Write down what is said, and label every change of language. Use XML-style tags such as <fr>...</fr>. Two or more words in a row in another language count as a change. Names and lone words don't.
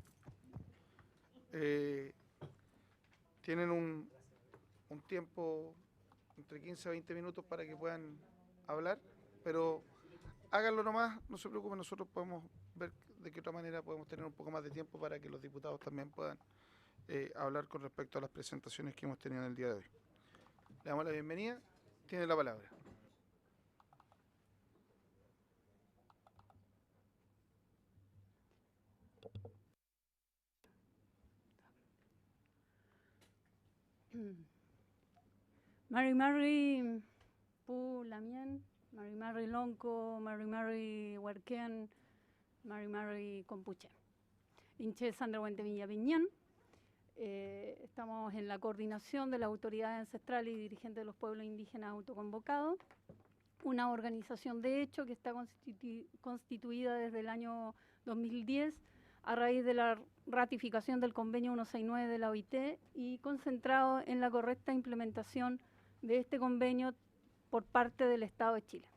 <es>Tienen un tiempo entre 15 a 20 minutos para que puedan hablar, pero háganlo nomás, no se preocupen, nosotros podemos ver de qué otra manera podemos tener un poco más de tiempo para que los diputados también puedan hablar con respecto a las presentaciones que hemos tenido en el día de hoy. Le damos la bienvenida, tiene la palabra.</es> <arn>Mari Pu Lamien, Mari Lonco, Mari Huarquén, Mari Compuche. Inche Sandra Guentemilla Viñán.</arn> <es>Estamos en la coordinación de las autoridades ancestrales y dirigentes de los pueblos indígenas autoconvocados, una organización de hecho que está constituida desde el año 2010 a raíz de la ratificación del convenio 169 de la OIT y concentrado en la correcta implementación de este convenio por parte del Estado de Chile.</es>